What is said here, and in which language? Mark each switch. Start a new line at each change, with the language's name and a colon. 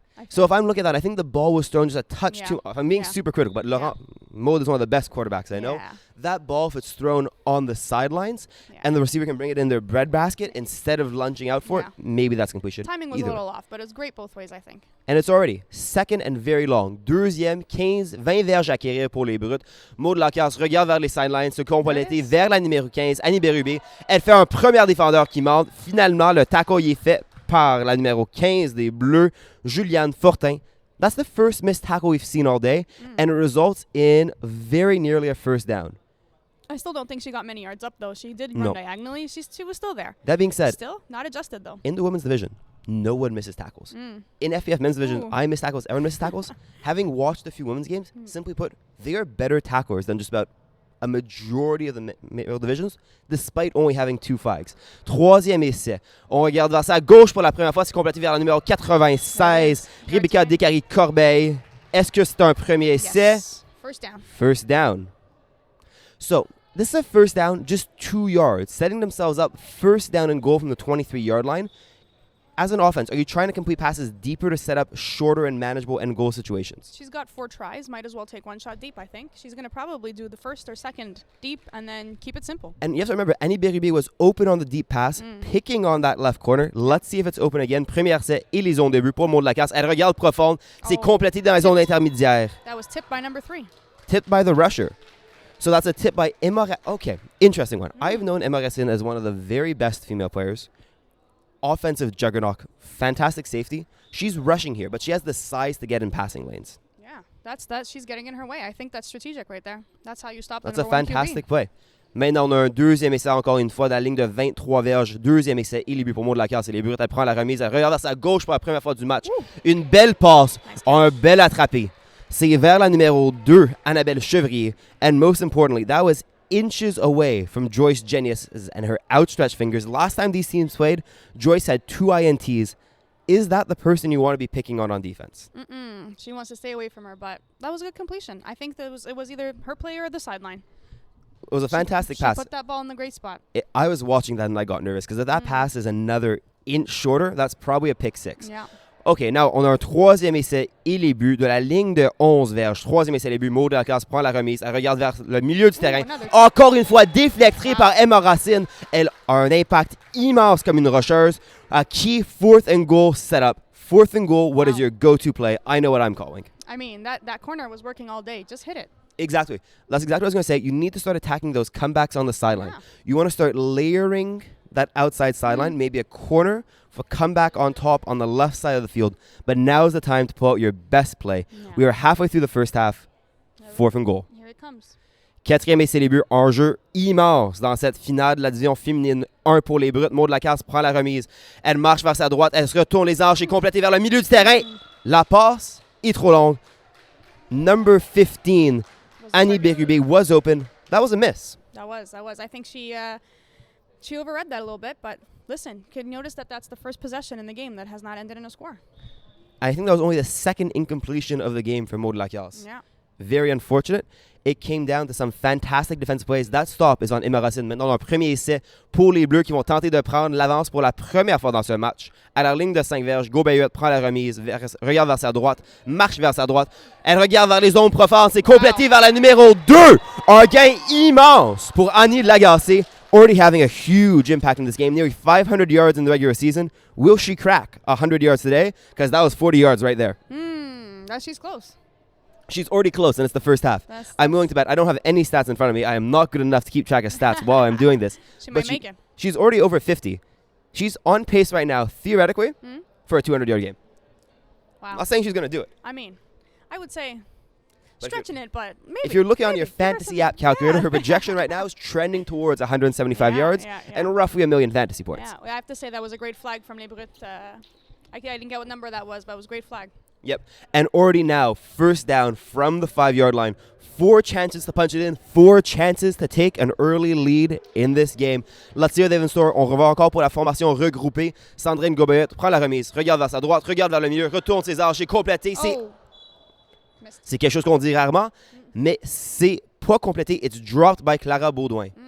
English: So if I'm looking at that, I think the ball was thrown just a touch too off. I'm being Yeah. super critical, but Laurent Maud is one of the best quarterbacks I know. Yeah. That ball, if it's thrown on the sidelines and the receiver can bring it in their breadbasket instead of lunging out for it, maybe that's completion. Timing was Either a way. little off, but it's great both ways, I think. And it's already second and very long.
French: Deuxième, 15, 20 verges à acquérir pour les Brutes. Maud Lacasse regarde vers les sidelines, se compléter vers la numéro 15, Annie Bérubé. Elle fait un premier défendeur qui monte. Finalement, le tackle y est fait par la numéro 15 des Bleus, Juliane Fortin.
English: That's the first missed tackle we've seen all day, and it results in very nearly a first down. I still don't think she got many yards up, though. She did run diagonally. She was still there. That being said, Still not adjusted, though. in the women's division, no one misses tackles. In FPF men's division, I miss tackles, everyone misses tackles. Having watched a few women's games, simply put, they are better tacklers than just about a majority of the male divisions, despite only having 2 flags.
French: Troisième essai. On regarde vers sa gauche pour la première fois. C'est complété vers la numéro 96, Rebecca Descaries-Corbeil. Est-ce que c'est un premier essai?
English: Yes. First down. First down. So, this is a first down, just 2 yards, setting themselves up first down and goal from the 23-yard line. As an offense, are you trying to complete passes deeper to set up shorter and manageable end goal situations? She's got 4 tries. Might as well take one shot deep, I think. She's going to probably do the first or second deep and then keep it simple. And you have to remember, Annie Beribi was open on the deep pass, picking on that left corner. Let's see if it's open again.
French: Premier essai et les zones de but pour Maud Lacasse. Elle regarde profonde. C'est complété dans la zone intermédiaire.
English: That was tipped by number 3. Tipped by the rusher. So that's a tip by Emma. Okay, interesting one. I've known Emma Racine as one of the very best female players. Offensive juggernaut, fantastic safety. She's rushing here, but she has the size to get in passing lanes. Yeah, that's she's getting in her way. I think that's strategic right there. That's how you stop the That's a number 1 fantastic QB. play.
French: Maintenant, on a un deuxième essai encore une fois dans la ligne de 23 verges. Deuxième essai et les buts pour Maud Lacasse et les Brutes. Elle prend la remise. Elle regarde vers sa gauche pour la première fois du match. Une belle passe, un bel attrapé. C'est vers la numéro 2, Annabelle Chevrier.
English: And most importantly, that was inches away from Joyce Genius and her outstretched fingers. Last time these teams played, Joyce had 2 INTs. Is that the person you want to be picking on defense? She wants to stay away from her, but that was a good completion. I think it was either her play or the sideline. It was a fantastic pass. She put that ball in the great spot. I was watching that and I got nervous because if that pass is another inch shorter, that's probably a pick 6. Yeah. OK, now,
French: on a un troisième essai et les buts de la ligne de 11 verges. Troisième essai, les buts. Maud Lacasse prend la remise. Elle regarde vers le milieu du terrain. Encore une fois, déflectée par Emma Racine. Elle a un impact immense comme une rocheuse.
English: A key 4th and goal setup. 4th and goal, what is your go-to play? I know what I'm calling. I mean, that corner was working all day. Just hit it. Exactly. That's exactly what I was going to say. You need to start attacking those comebacks on the sideline. Yeah. You want to start layering that outside sideline, maybe a corner for comeback on top on the left side of the field. But now's the time to pull out your best play. Yeah. We are halfway through the first half. 4th and goal. Here it comes.
French: Quatrième essai les buts, enjeu immense dans cette finale de la division féminine. 1 pour les Brutes. Maud Lacasse prend la remise. Elle marche vers sa droite. Elle se retourne les hanches et complétée vers le milieu du terrain. La passe est trop longue.
English: Number 15, Annie Bérubé was open. That was a miss. That was. I think she overread that a little bit, but listen, could notice that that's the first possession in the game that has not ended in a score. I think that was only the second incompletion of the game for Maud Lacasse. Yeah. Very unfortunate. It came down to some fantastic defensive plays. That stop is on Emma Racine.
French: Maintenant, un premier essai pour les Bleus qui vont tenter de prendre l'avance pour la première fois dans ce match. À la ligne de 5 verges, Gaubayuette prend la remise, regarde vers sa droite, marche vers sa droite. Elle regarde vers les zones profondes. C'est complété vers la numéro 2. Un gain immense pour Annie Lagacé.
English: Already having a huge impact in this game. Nearly 500 yards in the regular season. Will she crack 100 yards today? Because that was 40 yards right there. She's close. She's already close, and it's the first half. I'm willing to bet. I don't have any stats in front of me. I am not good enough to keep track of stats while I'm doing this. She might make it. She's already over 50. She's on pace right now, theoretically, for a 200-yard game. Wow. I'm not saying she's going to do it. I mean, I would say But stretching it, but maybe. If you're looking on your give her fantasy some- app calculator, yeah. her projection right now is trending towards 175 Yeah, yards yeah. and roughly 1 million fantasy points. Yeah, well, I have to say that was a great flag from Les Brutes. I didn't get what number that was, but it was a great flag. Yep. And already now, first down from the 5-yard line. 4 chances to punch it in. 4 chances to take an early lead in this game.
French: La tire d'Evan Store, on revoit encore pour la formation regroupée. Sandrine Gobet prend la remise, regarde vers sa droite, regarde vers le milieu, retourne ses arches et complété. C'est quelque chose qu'on dit rarement, mais c'est pas complété.
English: It's dropped by Clara Baudouin.